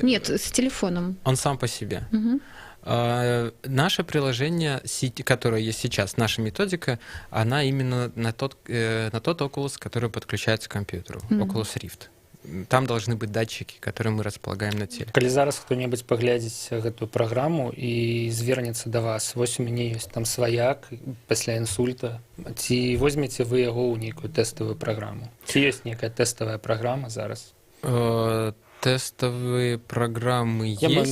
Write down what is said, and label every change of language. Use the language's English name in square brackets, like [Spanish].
[Russian] Нет, с телефоном. Он сам по себе? Наше приложение, которое есть сейчас, наша методика, она именно на тот Oculus, который подключается к компьютеру, Oculus Rift. там должны быть датчики, которые мы располагаем на теле. [Belarusian] Калі зараз хто-небудзь паглядзіць гэту праграму і звернецца да вас, вось у мяне ёсць там сваяк пасля інсульта, ці возьмеце вы яго ў нейкую тэставую праграму? Ці ёсць нейкая тэставая праграма зараз? [Russian] Тестовые программы есть.